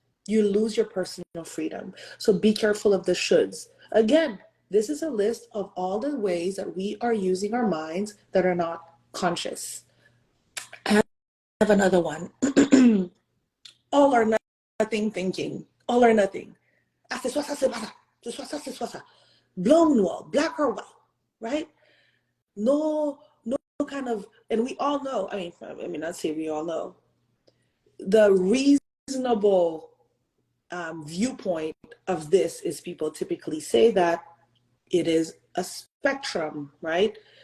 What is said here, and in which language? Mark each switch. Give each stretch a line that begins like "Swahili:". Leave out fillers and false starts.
English: You lose your personal freedom. So be careful of the shoulds. Again, this is a list of all the ways that we are using our minds that are not conscious. I have another one. All or nothing thinking. All or nothing.
French: Ah, c'est soit ça, c'est pas ça. C'est soit ça, c'est soit ça. Blanc ou noir,
English: black or white, right? No kind of, and we all know, I mean, I'd say we all know, the reasonable viewpoint of this is people typically say that it is a spectrum, right?